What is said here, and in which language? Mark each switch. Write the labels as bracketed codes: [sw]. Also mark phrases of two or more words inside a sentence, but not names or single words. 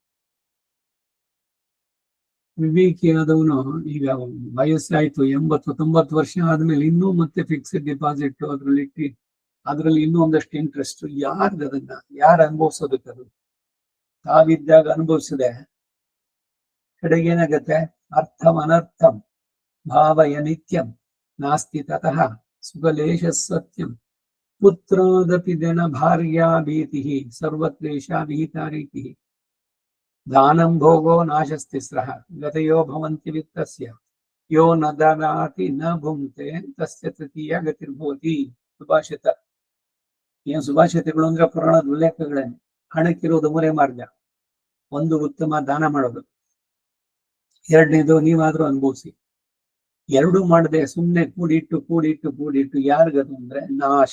[kn] ವಿವೇಕಿಯಾದವನು ಈಗ ವಯಸ್ಸಾಯ್ತು, 80-90 ವರ್ಷ ಆದ್ಮೇಲೆ ಇನ್ನೂ ಮತ್ತೆ [en] fixed deposit [kn] ಅದರಲ್ಲಿ ಇನ್ನೂ ಒಂದಷ್ಟು ಇಂಟ್ರೆಸ್ಟ್. ಅದನ್ನ ಯಾರು ಅನುಭವಿಸೋದಕ್ಕದು? ತಾವಿದ್ದಾಗ ಅನುಭವಿಸಿದೆ, ಕಡೆಗೇನಾಗತ್ತೆ? [sa] ಅರ್ಥಂ ಅನರ್ಥಂ ಭಾವಯ ನಿತ್ಯಂ ನಾಸ್ತಿ ತತಃ ಸುಖಲೇಶ ಸತ್ಯಂ ಪುತ್ರಾದಪಿ ಜನ ಭಾರ್ಯಾ ಭೀತಿ ಸರ್ವತ್ರೇಷ ವಿಹಿತಾ ರೀತಿ ದಾನಂ ಭೋಗೋ ನಾಶಸ್ತಿಸ್ರಃ ಗತಯೋ ಭವಂತಿ ವಿತ್ತಸ್ಯ ಯೋ ನ ದದಾತಿ ನ ಭುಂಕ್ತೆ ತಸ್ಯ ತೃತೀಯ ಗತಿರ್ಭವತಿ. ಸುಭಾಷಿತ. [kn] ಏನ್ ಸುಭಾಷಿತಗಳು ಅಂದ್ರೆ ಪುರಾಣದ ಉಲ್ಲೇಖಗಳೇ. ಹಣಕ್ಕಿರೋದು ಮೂರೇ ಮಾರ್ಗ. ಒಂದು, ಉತ್ತಮ ದಾನ ಮಾಡೋದು. ಎರಡನೇದು, ನೀವಾದ್ರೂ ಅನುಭವಿಸಿ. ಎರಡೂ ಮಾಡದೆ ಸುಮ್ನೆ ಕೂಡಿಟ್ಟು ಯಾರಿಗದು ಅಂದ್ರೆ ನಾಶ.